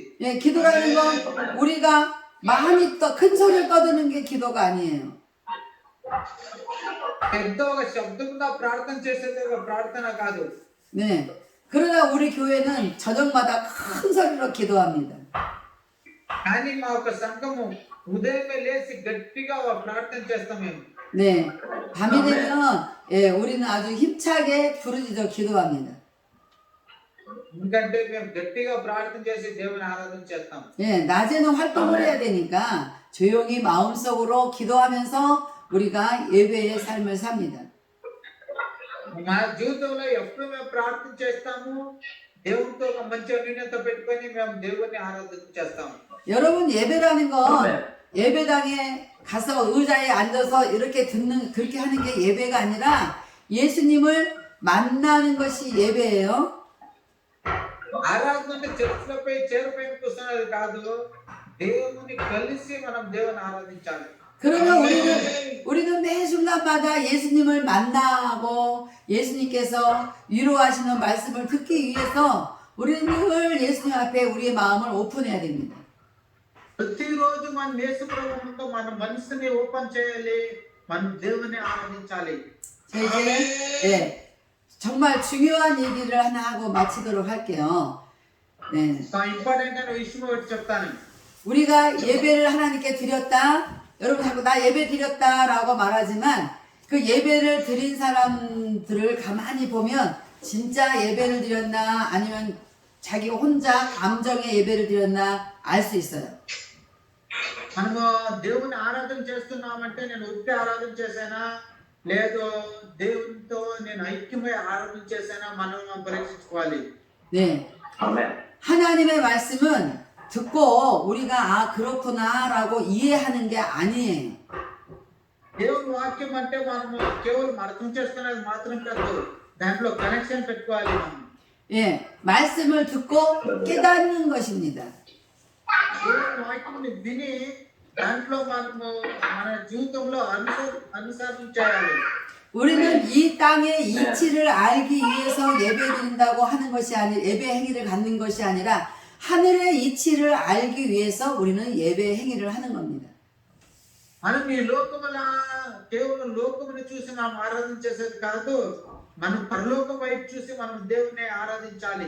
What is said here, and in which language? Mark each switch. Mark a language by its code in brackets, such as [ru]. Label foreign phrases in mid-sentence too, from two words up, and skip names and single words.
[ko] 기도라는 건 우리가 많이 큰 소리를 떠드는 게 기도가 아니에요. [te] పెద్ద ఒక శబ్దంగా ప్రార్థన చేసేది ఒక ప్రార్థన కాదు. [ko] 네. 그러나 우리 교회는 저녁마다 큰 소리로 기도합니다. [te] కానీ మా ఒక సంఘము ఉదయమే లేచి గట్టిగా ప్రార్థన చేస్తాం మేము. 네. [ko] 밤이 되면 우리는 아주 힘차게 부르짖어 기도합니다. [te] ఎందుకంటే మేము గట్టిగా ప్రార్థన చేసి దేవుని ఆరాధన చేస్తాం. [ko] 낮에는 활동을 해야 되니까 조용히 마음속으로 기도하면서 우리가 예배의 삶을 삽니다. [te] మా జీవితంలో ఎప్పుడు మేము ప్రార్థన చేస్తాము, దేవునితో ఒక మంచి అన్యోన్యత పెట్టుకొని మేము దేవుని ఆరాధన చేస్తాము. [ko] 여러분 예배라는 건 예배당에 가서 의자에 앉아서 이렇게 그렇게 하는 게 예배가 아니라 예수님을 만나는 것이 예배예요. [te] ఆరాధన అంటే చర్చిలపై చేరుపైన కూర్చున్నది కాదు, దేవుని కలిసి మనం దేవుని ఆరాధించాలి. [ko] 그러면 우리는 매 순간마다 예수님을 만나고 예수님께서 위로하시는 말씀을 듣기 위해서 우리는 늘 예수님 앞에 우리의 마음을 오픈해야 됩니다. [te] ప్రతిరోజు మన యేసు ప్రభువుతో మన మనసుని ఓపెన్ చేయాలి, మన దేవుని ఆరాధించాలి. [ko] 이제 정말 중요한 얘기를 하나 하고 마치도록 할게요. 네. [te] ఇంపార్టెంట్ అయిన విషయం ఒకటి చెప్తాను. [ko] 우리가 예배를 하나님께 드렸다. 여러분 자꾸 나 예배 드렸다라고 말하지만 그 예배를 드린 사람들을 가만히 보면 진짜 예배를 드렸나 아니면 자기 혼자 감정의 예배를 드렸나 알 수 있어요. [te] మనము దేవుని ఆరాధన చేస్తున్నామంటే నేను ఉట్టి ఆరాధన చేశానా లేదు దేవునితో నేను ఐక్యమై ఆరాధన చేశానా మనం పరీక్షించుకోవాలి. [ko] 네. 하나님의 말씀은 듣고 우리가 그렇구나라고 이해하는 게 아니에요. [te] దేవుని వాక్యం అంటే మనము కేవలం అర్థం చేసుకునేది మాత్రం కాదు, దాంట్లో కనెక్షన్ పెట్టుకోవాలి మనం. [ko] 말씀을 듣고 깨닫는 것입니다. [te] దేవుని వాక్యాన్ని విని దాంట్లో మనము మన జీవితంలో అనుసరించాలి. [ko] 우리는 이 땅의 이치를 알기 위해서 예배드린다고 하는 것이 아니라 예배 행위를 갖는 것이 아니라 하늘의 이치를 알기 위해서 우리는 예배 행위를 하는 겁니다. [te] మనం ఈ లోకముల కేవలం లోకముని చూసి మనం ఆరాధన చేసేది కాదు, మనం పరలోకం వైపు చూసి మనం దేవుని ఆరాధించాలి.